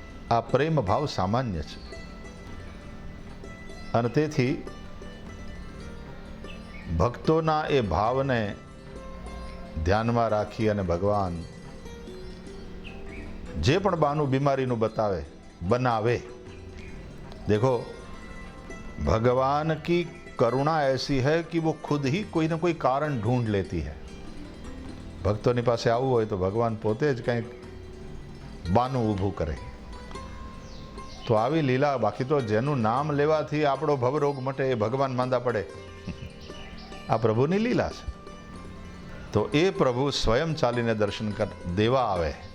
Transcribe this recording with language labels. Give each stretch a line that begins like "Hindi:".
Gujarati: આ પ્રેમ ભાવ સામાન્ય છે. અને તેથી ભક્તોના એ ભાવને ધ્યાનમાં રાખી અને ભગવાન જે પણ બાનું બીમારીનું બનાવે,
Hindi: देखो, भगवान की करुणा ऐसी है कि वो खुद ही कोई ना कोई कारण ढूंढ लेती है.
Gujarati: ભક્તોની પાસે આવવું હોય તો ભગવાન પોતે જ કંઈક બાનું ઊભું કરે. તો આવી લીલા, બાકી તો જેનું નામ લેવાથી આપણો ભવરોગ મટે એ ભગવાન માંદા પડે. આ પ્રભુની લીલા છે. તો એ પ્રભુ સ્વયં ચાલીને દર્શન દેવા આવે.